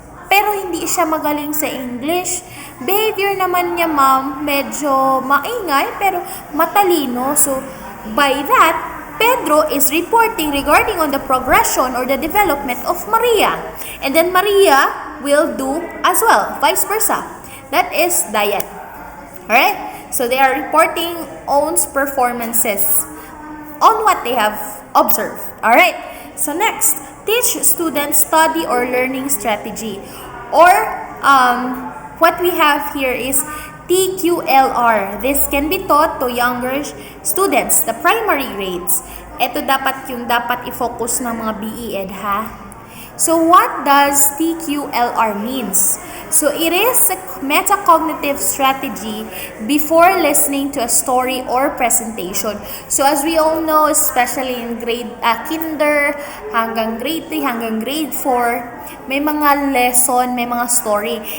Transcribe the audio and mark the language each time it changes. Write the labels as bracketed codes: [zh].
[tl] Pero hindi siya magaling sa English. Behavior naman niya, ma'am, medyo maingay pero matalino. [en] So, by that, Pedro is reporting regarding on the progression or the development of Maria. And then Maria will do as well, vice versa. That is dyad. Alright? So, they are reporting own performances on what they have observed. Alright? So, next, teach students study or learning strategy. Or, what we have here is TQLR. This can be taught to younger students, the primary grades. [tl] Ito dapat yung dapat i-focus ng mga BEd, ha? [en] So, what does TQLR means? So, it is a metacognitive strategy before listening to a story or presentation. So, as we all know, especially in kinder, hanggang grade 3, hanggang grade 4, [tl] may mga lesson, may mga story.